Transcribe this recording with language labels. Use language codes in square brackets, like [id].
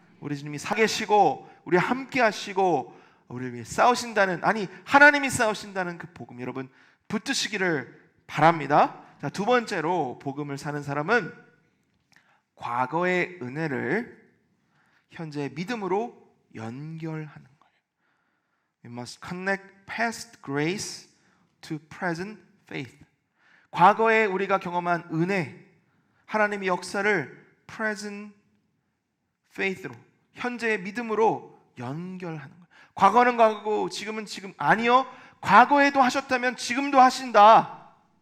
[ko] 우리 주님이 살아계시고 우리와 함께 하시고 우리를 위해 싸우신다는, 아니 하나님이 싸우신다는 그 복음, 여러분 붙드시기를 바랍니다. 자, 두 번째로 복음을 사는 사람은 과거의 은혜를 현재의 믿음으로 연결하는 거예요. [en] We must connect past grace to present faith. [ko] 과거에 우리가 경험한 은혜, 하나님의 역사를 [en] present faith [ko] 로, 현재의 믿음으로 연결하는 거예요. 과거는 과거고 지금은 지금. 아니요, 과거에도 하셨다면 지금도 하신다.